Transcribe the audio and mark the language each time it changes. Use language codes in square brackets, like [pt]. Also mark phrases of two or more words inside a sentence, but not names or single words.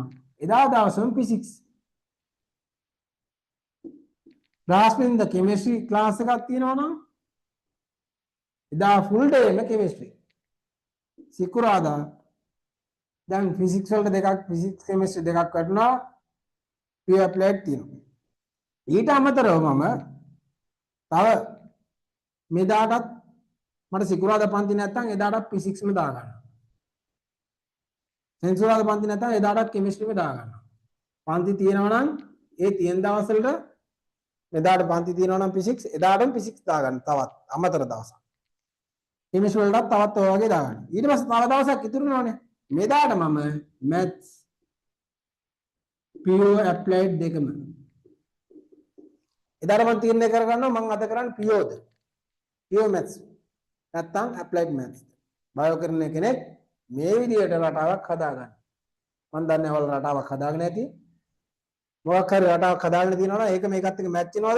[si] එදා දවසම physics. බ්‍රහස්පතින්ද chemistry ක්ලාස් එකක් තියෙනවා නම් එදා [en] full day [si] එක chemistry. සිකුරාදා දැන් physics වලට දෙකක් [en] physics chemistry [si] දෙකක් වටනවා [en] pure applied [si] තියෙනවා. ඊට අමතරව මම තව මෙදාටත් මට සිකුරාදා පන්ති නැත්තම් එදාටත් physics ම දා ගන්නවා. සෙන්සුරාදා පන්ති නැත්තම් එදාටත් chemistry ම දා ගන්නවා. පන්ති තියෙනවා නම් ඒ තියෙන දවස් වලට එදාට පන්ති තියෙනවා නම් physics එදාටම physics දා ගන්න තවත් අමතර දවසක්. chemistry වලටත් තවත් ඔය වගේ දා ගන්න. ඊට පස්සේ තව දවසක් ඉතුරු වෙනවනේ. මෙදාට මම [en] maths pure applied [si] දෙකම එදාට මම තීරණය කරගන්නවා මම අද කරන්නේ [en] pure pure maths [si] නැත්තම් [en] applied maths. [si] බයෝ කරන කෙනෙක් මේ විදිහට රටාවක් හදාගන්න. මම දන්නේ ඔයාලා රටාවක් හදාගෙන ඇති. මොකක් හරි රටාවක් හදාගෙන තියෙනවා නම් ඒක මේකත් එක්ක මැච් වෙනවද?